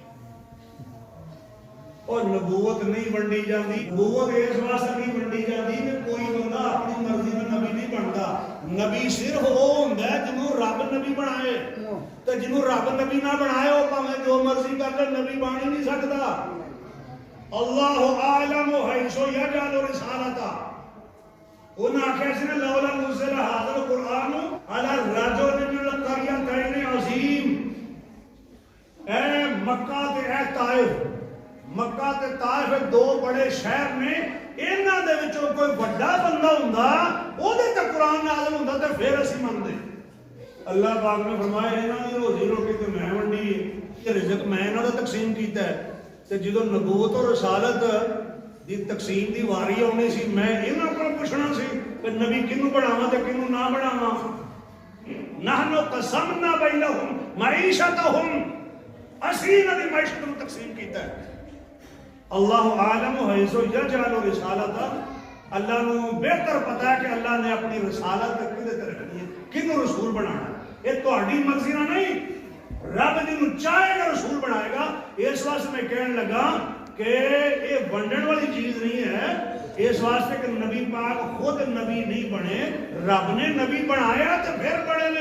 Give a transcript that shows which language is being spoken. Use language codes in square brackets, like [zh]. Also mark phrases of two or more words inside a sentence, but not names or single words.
[ur] اور نبوت نہیں ونڈی جاتی، نبوت اس واسطے نہیں ونڈی جاتی کہ کوئی بندہ اپنی مرضی میں نبی نہیں بنتا۔ [pa] نبی صرف وہ ہوندا ہے جنوں رب نبی بنائے، تے جنوں رب نبی نہ بنائے وہ بھاویں جو مرضی کر لے نبی بن ہی نہیں سکتا۔ [ar] اللہ اعلم حیث یجعل رسالتہ، [pa] انہاں آخیا سی نا [ar] لولا نزل ھذا القرآن علی رجل من القریتین عظیم، [pa] اے مکہ تے اے طائف، مکہ تے طائف دو بڑے شہر نے، انہاں دے وچوں کوئی بڑا بندہ ہوندا او دے تے قرآن نازل ہوندا تے پھر اسی مندے۔ اللہ پاک نے فرمایا انہاں دی روزی روٹی تے میں ونڈی ہے، کہ رزق میں انہاں دا تقسیم کیتا ہے، تے جدوں نبوت اور رسالت دی تقسیم دی واری آنی سی میں انہاں کو پوچھنا سی کہ نبی کنوں بناواں تے کنوں نہ بناواں۔ [ar] نحن قسمنا بینہم معیشتہم، [pa] اسی انہاں دی معیشت نوں تقسیم کیتا ہے۔ [ar] اللہ عالم حیث یجعل رسالتہ، [pa] اللہ نو بہتر پتا ہے کہ اللہ نے اپنی رسالت کدے تے رکھنی ہے، کنوں رسول بنانا ہے۔ یہ تہاڈی مرضی نہ نہیں، رب جنوں چاہے گا رسول بنائے گا۔ [ur] اس واسطے میں کہنے لگا کہ یہ ونڈن والی چیز نہیں ہے، اس واسطے کہ نبی پاک خود نبی نہیں بنے، رب نے نبی بنایا تو پھر بڑے نے۔